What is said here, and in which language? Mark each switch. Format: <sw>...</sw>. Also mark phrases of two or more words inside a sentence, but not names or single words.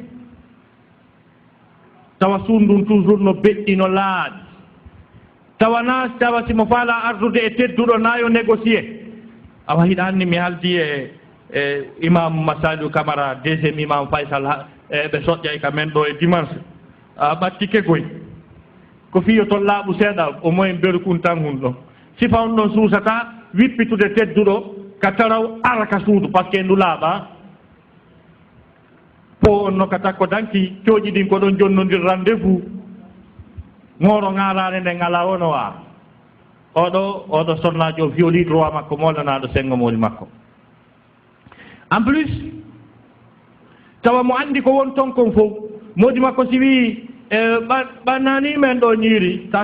<ff>tawa suundun toujours no beɗɗi no laaɗi tawa simo faala ardude e tedduɗo nayo négocié awa hiɗa anni mi haldi e imam Masadou Camara deuxiéme imam Faysal ɓe soƴƴay ka men ɗo e dimanche a ɓatti kegoy ko fiyo toon laaɓu seeɗa</ff> <fr>au moins</fr> <ff>berkun tan hun ɗon sifa on ɗon suusata wippitude tedduɗo ka taraw ara ka suudu</ff> <fr>par ce que</fr> <ff>ndu laaɓa po on no ka takko danki cooƴi ɗin ko ɗon jonnodir rendez-vous ŋooro ŋaaraare nde ngala wono waa oɗo sonnaajo o violi droit makko molanaɗo sengo mooli makko</ff> <fr>en plus</fr> <ff>tawa mo anndi ko won ton kon fof moodi makko si wii ɓannani men ɗo ñiiri sa</ff>